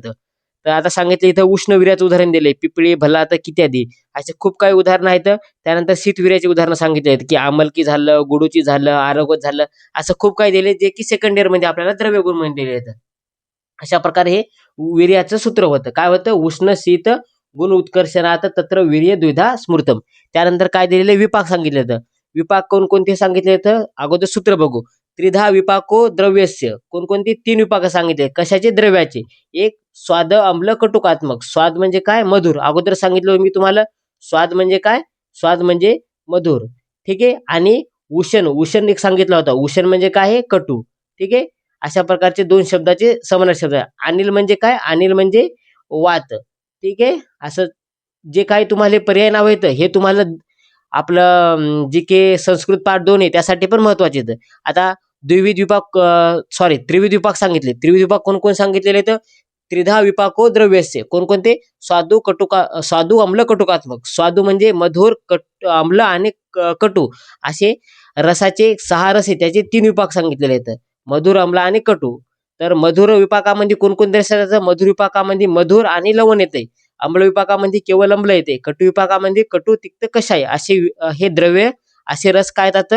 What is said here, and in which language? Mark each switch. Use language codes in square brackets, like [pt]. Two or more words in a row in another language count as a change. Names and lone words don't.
[mr] तर आता सांगितलं इथं उष्ण वीर्याचं उदाहरण दिले, पिपळी, भल्लात इत्यादी असे खूप काही उदाहरणं आहेत. त्यानंतर शीतवीर्याची उदाहरणं सांगितली आहेत, की आमलकी झालं, गुडूची झालं, आरोग्य झालं, असं खूप काही दिले जे की [en] second year [mr] मध्ये आपल्याला द्रव्यगुण म्हणून दिले आहेत. अशा प्रकारे हे वीर्याचं सूत्र होतं. काय होतं, [sa] उष्ण शीत गुण उत्कर्षणात तत्र वीर्य द्विधा स्मृतम. [mr] त्यानंतर काय दिलेले, विपाक सांगितले होतं. विपाक कोणकोणते सांगितले होतं, अगोदर सूत्र बघू. [sa] त्रिधा विपाको द्रव्यस्य. [mr] कोणकोणते 3 विपाक सांगितले, कशाचे, द्रव्याचे. एक [sa] स्वाद अम्ल कटुकात्मक. [mr] स्वाद म्हणजे काय, मधुर. अगोदर सांगितलं मी तुम्हाला, स्वाद म्हणजे काय, स्वाद म्हणजे मधुर. ठीक आहे. आणि उषण एक सांगितला होता. उषण म्हणजे काय, हे कटू. ठीक आहे. अशा प्रकारचे 2 शब्दाचे समानार्थी शब्द आहे. अनिल म्हणजे काय, अनिल म्हणजे वात. ठीक आहे. असं जे काही तुम्हाला पर्याय नाव येतं हे तुम्हाला आपलं जी के संस्कृत पाठ 2 आहे त्यासाठी पण महत्वाचे येतं. आता द्विविध विपाक त्रिविध विपाक सांगितले. त्रिविध विपाक कोण कोण सांगितलेले आहेत? [sa] त्रिधा विपाको द्रव्यस्य. कोणकोणते? स्वादू अम्ल कटुकात्मक. [mr] स्वादू म्हणजे मधुर, आम्ल आणि कटू असे रसाचे 6 रस आहे, त्याचे 3 विपाक सांगितलेले आहेत. मधुर, आम्ल आणि कटू. तर मधुर विपाकामध्ये कोणकोणते रस येतात? मधुर विपाकामध्ये मधुर आणि लवण येते. आम्ल विपाकामध्ये केवळ आम्ल येते. कटू विपाकामध्ये कटू, तिक्त, कषाय असे हे द्रव्य, असे रस काय येतात?